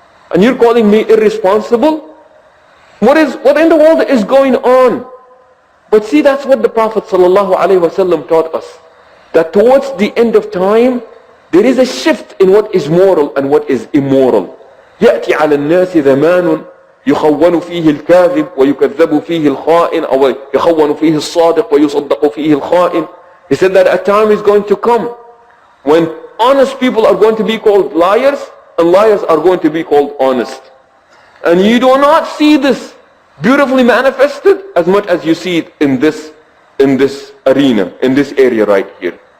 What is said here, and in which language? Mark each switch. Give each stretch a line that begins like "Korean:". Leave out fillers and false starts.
English: And you're calling me irresponsible? What in the world is going on? But see, that's what the Prophet ﷺ taught us. That towards the end of time, there is a shift in what is moral and what is immoral.
Arabic: يأتي على الناس زمان يخون فيه الكاذب ويكذب فيه الخائن أو يخون فيه الصادق ويصدق فيه الخائن.
English: He said that a time is going to come when honest people are going to be called liars and liars are going to be called honest. And you do not see this beautifully manifested as much as you see it in this arena, in this area right here.